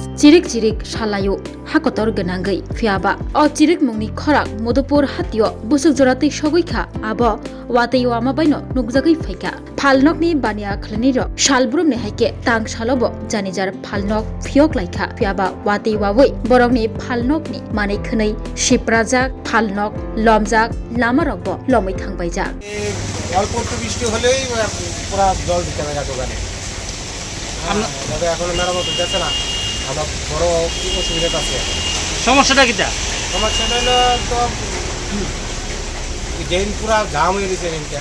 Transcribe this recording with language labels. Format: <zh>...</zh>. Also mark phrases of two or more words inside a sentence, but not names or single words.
<trp>chirik salayo hakotor ganangai phiaba o chirik mungni khorak Mudupur hatiyo busuk jora tei sogoikha abo wati wama baino nukjagui phaika phalnokni bania khlani ro salbrum ne haike tang salobo janijar phalnok phiok laika phiaba wati wawoi borokni phalnokni manai khwnai siprajak phalnok lomjak lama rokbo lomai thangbaijak</trp> <bn>অল্প একটু বৃষ্টি হলেই পুরো জল ঢুকে যায় দোকানে আমরা এখন মেরামত হচ্ছে না আমার বড় অসুবিধা আছে সমস্যাটা কিটা সমস্যাটা হলো তো ড্রেন পুরো জাম হয়ে গেছে ড্রেনটা</bn>